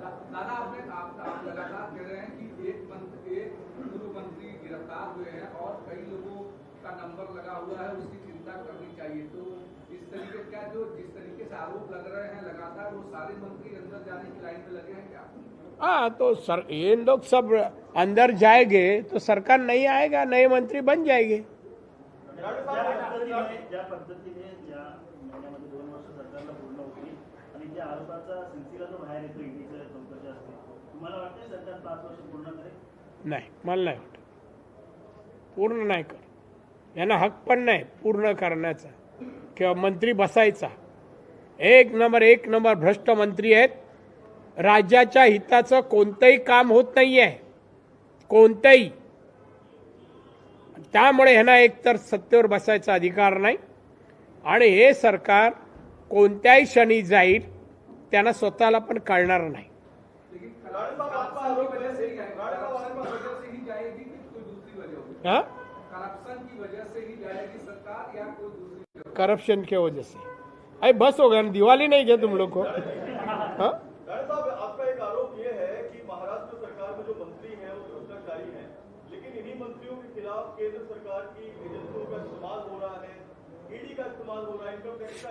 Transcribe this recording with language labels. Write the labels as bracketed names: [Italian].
[Hindi] दादा आपने आप लगातार कह रहे हैं कि एक पूर्व मंत्री गिरफ्तार हुए हैं और कई लोगों का नंबर लगा हुआ है, उसकी चिंता करनी चाहिए. तो इस तरीके क्या जिस तरीके से आरोप लग रहे हैं लगातार, वो सारे मंत्री अंदर जाने की लाइन में लगे हैं क्या? हाँ, तो सर ये लोग सब अंदर जाएंगे तो सरकार नहीं आएगा, नए मंत्री बन जाएंगे. [Marathi] ज्या पद्धतीने ज्या महिन्यामध्ये 2 वर्ष सरकारला पूर्ण होती आणि त्या आरोपाचा सिलसिला जो बाहेर येतो ईडीच्या चौकशी असते, तुम्हाला वाटतं सरकार 5 वर्ष पूर्ण करेल? नाही, मला नाही वाटत. पूर्ण नाही कर, यांना हक पण नाही पूर्ण करण्याचा किंवा मंत्री बसायचा. एक नंबर भ्रष्ट मंत्री आहेत. राज्याच्या हिताचं कोणतंही काम होत नाही आहे, कोणतंही. त्यामुळे ह्यांना एकतर सत्तेवर बसायचा अधिकार नाही आणि हे सरकार कोणत्याही क्षणी जाईल त्यांना स्वतःला पण कळणार नाही. [Hindi] लेकिन करप्शन की वजह से ही जाएगी कि कोई दूसरी वजह होगी? हाँ, करप्शन की वजह से ही जाएगी सरकार या कोई दूसरी वजह? करप्शन की वजह से. अरे बस हो गया ना, दिवाली नहीं क्या तुम लोग को? हाँ, राणे साहब, आपका एक आरोप ये है कि महाराष्ट्र सरकार में जो मंत्री हैं वो भ्रष्टाचारी हैं, लेकिन इन्हीं मंत्रियों के खिलाफ केंद्र सरकार की एजेंसियों का इस्तेमाल हो रहा है, ईडी का इस्तेमाल हो रहा है, इनकम टैक्स का.